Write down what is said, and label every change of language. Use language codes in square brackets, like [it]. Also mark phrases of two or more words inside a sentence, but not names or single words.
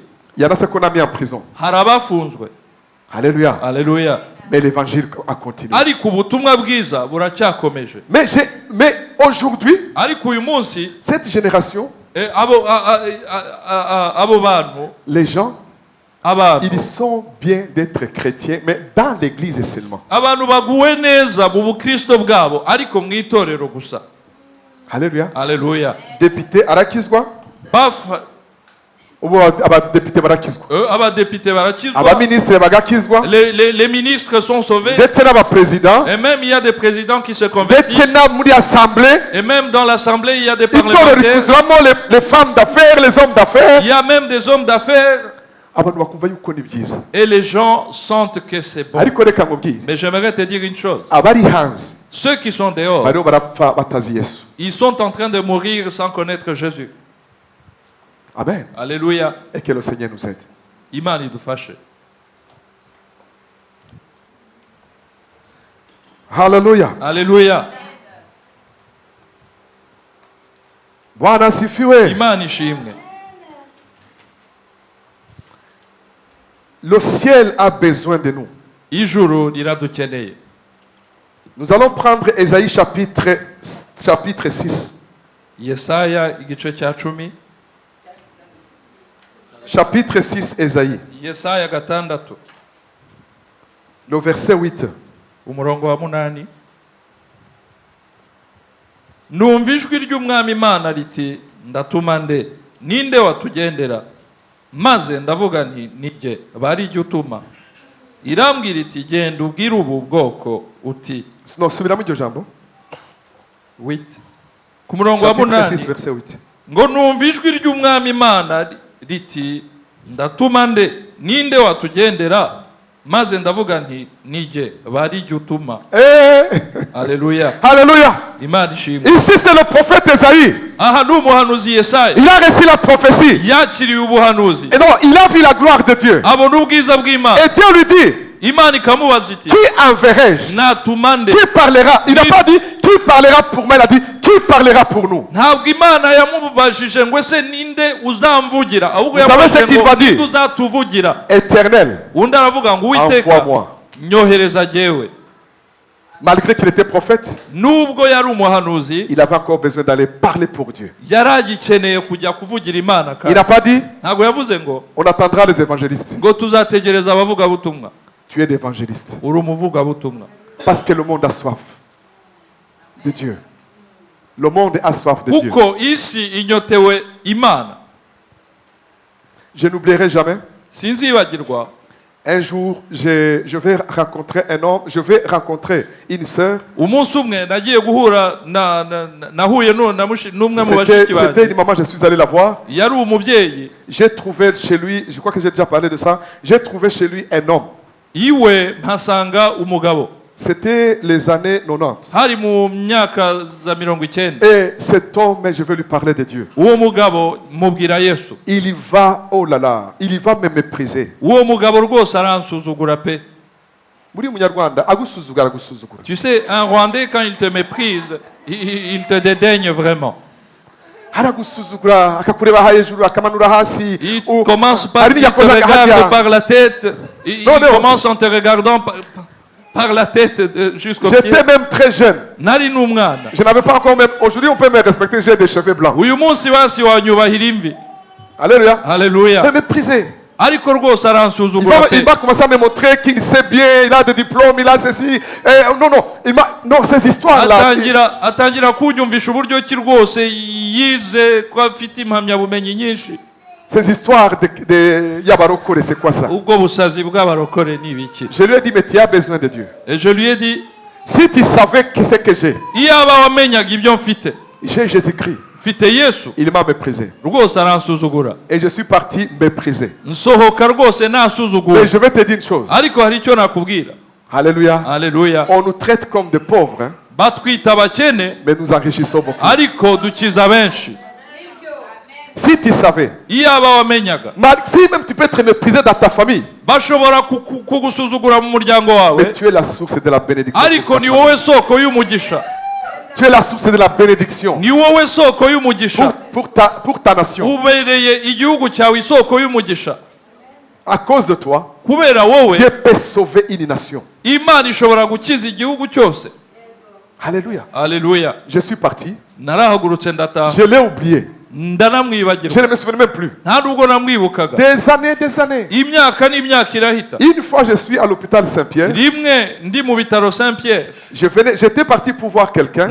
[fr] Il y en a ceux qu'on a mis en prison. [rw] Hari abafunzwe. [fr] Alléluia. [rw] Alléluia. [fr] Mais l'évangile a continué. [rw] Ariko ubutumwa bwiza buracyakomeje. [fr] Mais aujourd'hui, [rw] Ariko uyu munsi [fr] cette génération, [rw] abo bantu, [fr] les gens, [rw] abantu [fr] ils sont bien d'être chrétiens, mais dans l'église seulement. [rw] abantu baguwe neza mu bukristo bwabo, ariko mu itorero gusa. [fr] Alléluia. [rw] Alléluia. Député arakizwa, ubu abadepite barakizwa, abadepite barakizwa, abaministre bagakizwa, [fr] les ministres sont sauvés, [rw] ndetse n'abapresident, [fr] et même il y a des présidents qui se [rw] ndetse [fr] convertissent, [rw] na muri assemblée, [fr] et même dans l'assemblée il y a des [rw] itorero [fr] parlementaires, [rw] rikuzuramo [fr] les femmes d'affaires, les hommes d'affaires. il y a même des hommes d'affaires, [rw] Abantu bakumva yuko ni byiza. [fr] et les gens sentent que c'est bon. [rw] Ariko reka nkubwire, [fr] Mais j'aimerais te dire une chose, [rw] abari hanze [fr] ceux qui sont dehors, [rw] bariho barapfa batazi Yesu. [fr] ils sont en train de mourir sans connaître Jésus. Amen. Alléluia. Et que le Seigneur nous aide. [rw] Imana idufashe. Hallelujah. [fr] Alléluia. [sw] Bwana asifiwe. [rw] Imana ishimwe. [fr] Le ciel a besoin de nous. [rw] Ijuru riradukeneye. [fr] Nous allons prendre Ésaïe chapitre 6. [rw] Yesaya igice cya 10. [fr] Chapitre 6, Ésaïe. [rw] Yesaya 6. [fr] Le verset 8. [rw] Umurongo wa 8. Numva ijwi ry'umwami Imana riti ndatuma nde, ninde watugendera, maze ndavuga nti nijye, bari ijya utuma. Irambwira iti genda ubwire ubu bwoko uti. Non, subiramo iryo jambo. 8. Ku murongo wa [fr] Chapitre 6, 8 verset 8. [rw] ngo numva ijwi ry'umwami Imana riti ndatuma nde, ninde watugendera, maze ndavuga nti nijye, bari ijya utuma. [fr] Alléluia. [rw] Alléluia. Imana ishimwe. [fr] Ici c'est le prophète Ésaïe. [rw] Aha ni umuhanuzi Yesaya. [fr] Il a reçu la prophétie. [rw] Yakiriye ubuhanuzi. [fr] Et non, il a vu la gloire de Dieu. [rw] Abona ubwiza bw'Imana. [fr] Et Dieu lui dit, [rw] Imana ikamubaza iti [fr] qui enverrai-je? [rw] natuma nde. [fr] Qui parlera? Il n'a pas dit qui parlera pour moi, il a dit qui parlera pour nous. [rw] Ntabwo Imana yamubajije ngo ese ninde uzamvugira, ahubwo [fr] Vous savez ce qu'il va dire? [rw] ninde uzatuvugira. [fr] Éternel, [rw] Undi aravuga ngo Uwiteka [fr] envoie-moi. [rw] nyohereza jyewe. [fr] Malgré qu'il était prophète, [rw] Nubwo yari umuhanuzi, [fr] il avait encore besoin d'aller parler pour Dieu. [rw] yari agikeneye kujya kuvugira Imana. [fr] Il n'a pas dit [rw] Ntabwo yavuze ngo [fr] on attendra les évangélistes. [rw] ngo tuzategereza abavugabutumwa. [fr] Tu es l'évangéliste. [rw] Uri umuvugabutumwa. [fr] Parce que le monde a soif de Dieu. Le monde a soif de Dieu. [rw] Kuko isi inyotewe Imana. [fr] Je n'oublierai jamais [rw] Sinzibagirwa [fr] Un jour, je vais rencontrer un homme, je vais rencontrer une sœur. [rw] umunsi umwe nagiye guhura nahuye n'umwe mu bashiki [fr] C'était [rw] banjye [fr] une maman, je suis allé la voir. [rw] yari umubyeyi. [fr] J'ai trouvé chez lui, je crois que j'ai déjà parlé de ça, j'ai trouvé chez lui un homme. [rw] iwe mpasanga umugabo. [fr] C'était les années 90. [rw] hari mu myaka za 90. [fr] Et cet homme, je vais lui parler de Dieu. [rw] uwo mugabo mubwira Yesu. [fr] Il y va, oh là là, il y va me mépriser. [rw] uwo mugabo rwose aransuzugura pe. Muri munyarwanda agusuzugura agusuzugura. [fr] Tu sais, un Rwandais, quand il te méprise, il te dédaigne vraiment. [rw] Aragusuzugura akakureba hejuru akamanura hasi. [fr] Il commence par [rw] Hari [fr] il te [rw] n'iyakoze [fr] regarde [rw] agahajya. [fr] par la tête. Il Non, non. commence en te regardant par la tête jusqu'au pied. J'étais même très jeune. [rw] Nari n'umwana. [fr] Je n'avais pas encore même. Aujourd'hui, on peut me respecter, j'ai des cheveux blancs. [rw] uyu munsi basi wanyubahira imvi. [fr] Alléluia. [rw] Haleluya. [fr] Me mépriser. [rw] ariko rwose [fr] Il [rw] aransuzugura [fr] va, [rw] pe. [fr] il va commencer à me montrer qu'il sait bien, il a des diplômes, il a ceci. Non, non, non, ces histoires-là. [rw] atangira kunyumvisha uburyo ki rwose yize ko afite impamyabumenyi nyinshi. [fr] Ces histoires de Yabarokore, c'est quoi ça? [rw] ubwo busazi bw'abarokore ni ibiki? [fr] Je lui ai dit, mais tu as besoin de Dieu. Et je lui ai dit, Si tu savais qui c'est que j'ai, [rw] iyaba wamenyaga ibyo mfite. [fr] j'ai Jésus-Christ. [rw] mfite Yesu. [fr] Il m'a méprisé. [rw] rwose aransuzugura. [fr] Et je suis parti mépriser. [rw] nsohoka rwose nasuzugura. [fr] Mais je vais te dire une chose. [rw] ariko hari icyo nakubwira. [fr] Alléluia. [rw] Haleluya. [fr] On nous traite comme des pauvres, hein, [rw] batwita abakene [fr] mais nous enrichissons beaucoup. [rw] ariko dukiza benshi. [fr] Si tu savais, [rw] iyaba wamenyaga [fr] si même tu peux être méprisé dans ta famille, [rw] bashobora kugusuzugura mu muryango wawe, [fr] mais tu es la source de la bénédiction. [rw] ariko ni wowe soko y'umugisha. [fr] Tu es la source de la bénédiction [rw] ni wowe soko y'umugisha. [fr] pour ta nation. [rw] ubereye igihugu cyawe isoko y'umugisha. [fr] À cause de toi, [rw] kubera wowe [fr] Dieu peut sauver une nation. [rw] imana ishobora gukiza igihugu cyose. [fr] Alléluia. [rw] Haleluya. [fr] Je suis parti. [rw] narahagurutse ndataha. [fr] Je l'ai oublié. Je [rw] ndanamwibagirwa. [fr] ne me souviens même plus. [rw] nta nubwo namwibukaga. [fr] Des années. [rw] imyaka n'imyaka irahita. [fr] Une fois, je suis à l'hôpital Saint-Pierre. [rw] rimwe ndi mu bitaro Saint Pierre. [fr] J'étais parti pour voir quelqu'un.